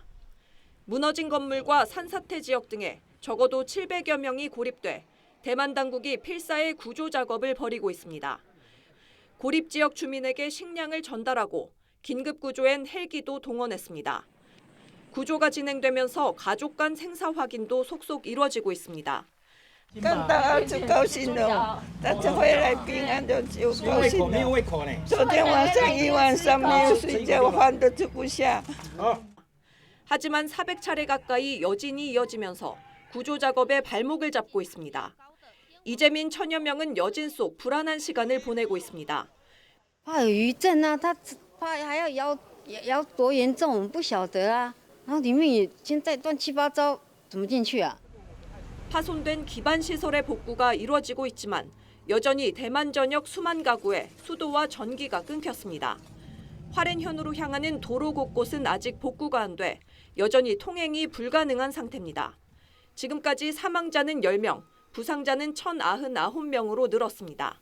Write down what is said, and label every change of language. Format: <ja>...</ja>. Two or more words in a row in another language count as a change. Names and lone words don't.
<ko>무너진 건물과 산사태 지역 등에 적어도 700여 명이 고립돼 대만 당국이 필사의 구조 작업을 벌이고 있습니다. 고립 지역 주민에게 식량을 전달하고 긴급 구조엔 헬기도 동원했습니다. 구조가 진행되면서 가족 간 생사 확인도 속속 이루어지고 있습니다.</ko> <zh>看到儿子高兴了，他这回来平安的就高兴了。昨天晚上一晚上没有睡觉，饭都吃不下。</zh> <ko>하지만 400차례 가까이 여진이 이어지면서 구조 작업에 발목을 잡고 있습니다. 이재민 천여 명은 여진 속 불안한 시간을 보내고 있습니다.</ko> <zh>怕有余震啊，他怕还要多严重，我们不晓得啊。然后里面也现在乱七八糟，怎么进去啊？</zh> <ko>파손된 기반 시설의 복구가 이루어지고 있지만 여전히 대만 전역 수만 가구에 수도와 전기가 끊겼습니다. 화롄현으로 향하는 도로 곳곳은 아직 복구가 안 돼 여전히 통행이 불가능한 상태입니다. 지금까지 사망자는 10명, 부상자는 1,099명으로 늘었습니다.</ko>